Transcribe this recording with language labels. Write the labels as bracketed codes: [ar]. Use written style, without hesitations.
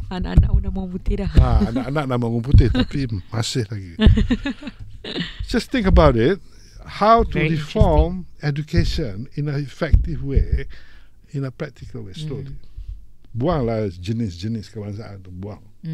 [ms] Anak-anak pun nama orang putih dah. Anak-anak nama orang putih tapi masih lagi. [en] Just think about it. How to reform education in an effective way, in a practical way, slowly. [ms] buanglah jenis-jenis kebangsaan tu, buang.